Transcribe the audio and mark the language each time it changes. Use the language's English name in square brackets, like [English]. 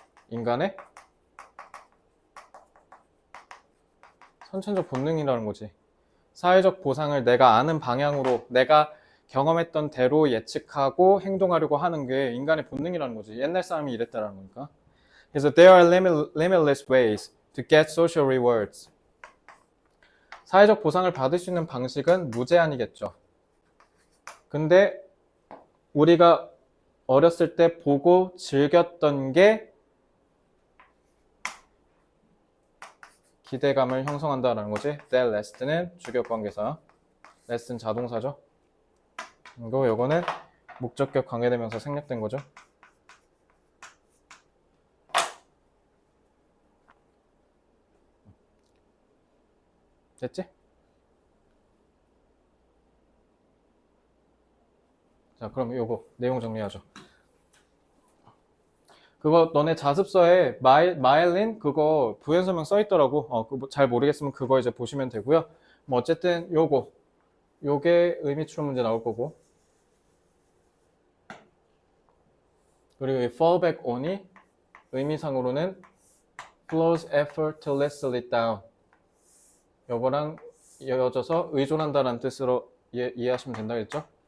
[Korean] 인간의 선천적 본능이라는 거지. 사회적 보상을 내가 아는 방향으로, 내가 경험했던 대로 예측하고 행동하려고 하는 게 인간의 본능이라는 거지. 옛날 사람이 이랬다라는 거니까. 그래서 [English] there are limitless ways to get social rewards. [Korean] 사회적 보상을 받을 수 있는 방식은 무제한이겠죠. 근데 우리가 어렸을 때 보고 즐겼던 게 기대감을 형성한다라는 거지. [English] That last [Korean] 는 주격관계사, last는 자동사죠. 그리고 요거는 목적격 관계대명사 생략된 거죠. 됐지? 자, 그럼 요거 내용 정리하죠. 그거 너네 자습서에 마일린 그거 부연 설명 써 있더라고. 그거 잘 모르겠으면 그거 이제 보시면 되고요. 뭐 어쨌든 요게 의미 추론 문제 나올 거고. 그리고 이 [English] fallback on이 [Korean] 의미상으로는 [English] flows effortlessly down. [Korean] 요거랑 이어져서 의존한다라는 뜻으로 이해하시면 된다 했죠?